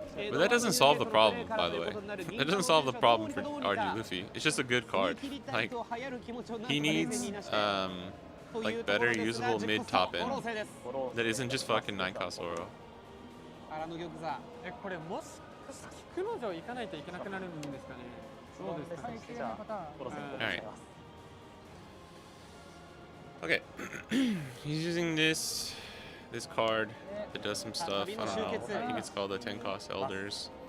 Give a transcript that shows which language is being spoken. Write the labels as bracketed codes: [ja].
[en] But that doesn't solve the problem, by the way. That doesn't solve the problem for RG Luffy. It's just a good card. Like, he needs like better usable mid top end that isn't just fucking 9 cost Oro. [ja] これもしかして菊之丞行かないといけなくなるんですかね。そうですかね。じゃあゴロセンお願いします。 [en] Okay, he's using this card that does some stuff. I don't know. I think it's called the 10 cost Elders.